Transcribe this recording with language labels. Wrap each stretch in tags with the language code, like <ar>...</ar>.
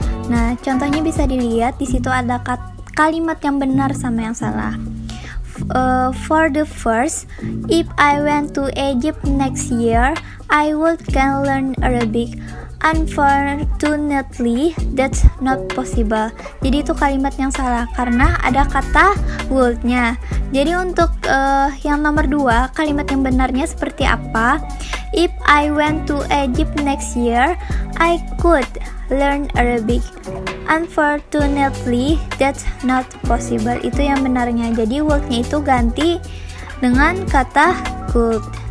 <id>Nah, contohnya bisa dilihat di situ ada kalimat yang benar sama yang salah.</id> <en>For the first, if I went to Egypt next year, I would can learn Arabic. Unfortunately, that's not possible.</en> <id>Jadi itu kalimat yang salah karena ada kata would-nya. Jadi untuk yang nomor 2, kalimat yang benarnya seperti apa?</id> <en>If I went to Egypt next year, I could learn Arabic. Unfortunately, that's not possible.</en> <id>Itu yang benarnya. Jadi would-nya itu ganti dengan kata could.</id>